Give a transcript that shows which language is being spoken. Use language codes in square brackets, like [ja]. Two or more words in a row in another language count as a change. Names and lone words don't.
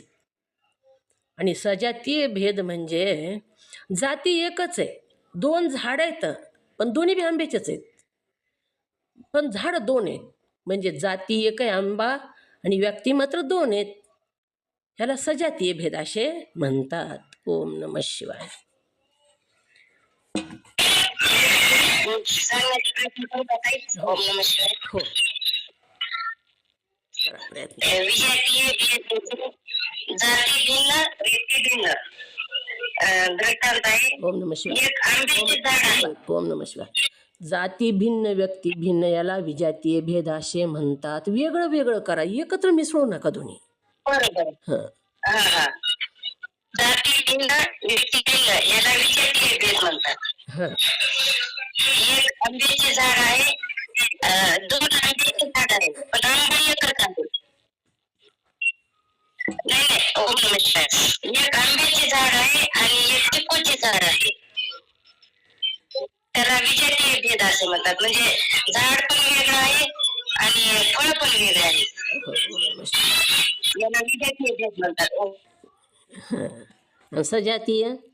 [mr] आणि सजातीय भेद म्हणजे जाती एकच आहे, 2 झाडं आहेत पण दोन्ही बी आंब्याचेच आहेत, पण झाडं 2 आहेत. म्हणजे जाती एक आहे आंबा आणि व्यक्ती मात्र 2 आहेत. ह्याला सजातीय भेद असे म्हणतात. [sa] ओम नमः शिवाय. ओम नमः शिवाय. [mr] हो, करा प्रयत्न. विजातीय भेद जाती भिन्न व्यक्ती भिन्न. दृष्टांत आहे. [sa] ओम नमः शिवाय. [mr] एक आंब्याचे झाड आहे. [sa] ओम नमः शिवाय. [mr] जाती भिन्न व्यक्ती भिन्न याला विजातीय भेद असे म्हणतात. वेगळं वेगळं करा, एकत्र मिसळू नका दोन्ही. बरोबर. हं. हा हा. जाती भिन्न व्यक्ती भिन्न याला विजातीय भेद म्हणतात. हं. एक आंब्याचे झाड आहे, 2 आंब्याचे झाड आहे पण आंबा एकच आहे. नाही, [sa] ओम नमः शिवाय. [mr] एक आंब्याचे झाड आहे आणि एक चिक्कूचे झाड आहे. त्याला विजातीय भेद असे म्हणतात. म्हणजे झाड पण वेगळं आहे आणि फळ पण वेगळे आहे. याला विजातीय भेद म्हणतात. हं. सजातीय